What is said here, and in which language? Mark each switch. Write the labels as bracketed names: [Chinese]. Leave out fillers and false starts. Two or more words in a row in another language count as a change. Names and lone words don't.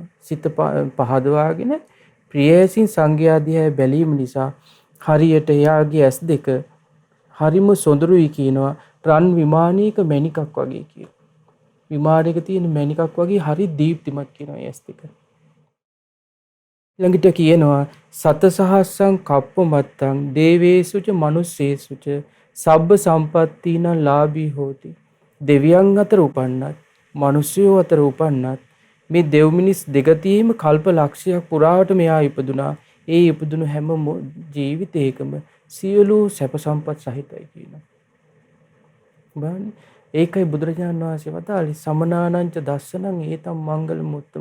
[Sinhala] සිත පහදවාගෙන ප්‍රිය ඇසින් සංඝයා දිහා බැලීම නිසා හරියට එයාගේ ඇස් දෙක හරිම සොඳුරුයි කියනවා. රන් විමානයක මණිකක් වගේ කියනවා. විමානයක තියෙන මණිකක් වගේ හරි දීප්තිමත් කියනවා ඇස් දෙක. ළඟට කියනවා [Pali] සතසහස්සං කප්පමත්තං දේවේසුච මනුස්සේසුච සබ්බ සම්පත්තින ලාභී හෝති. [Sinhala] දෙවියන් අතර උපන්නත්, මිනිස්යෝ අතර උපන්නත් මේ දෙව් මිනිස් දෙගතියෙම කල්ප ලක්ෂයක් පුරාවට මෙයා ඉපදුනා. ඒ ඉපදුණු හැම ජීවිතයකම සියලු සැප සම්පත් සහිතයි කියනවා. බලන්න ඒකයි බුදුරජාණන් වහන්සේ වදාළේ [Pali] සමනානංච දස්සනං ඒතම් මංගල මුත්තම.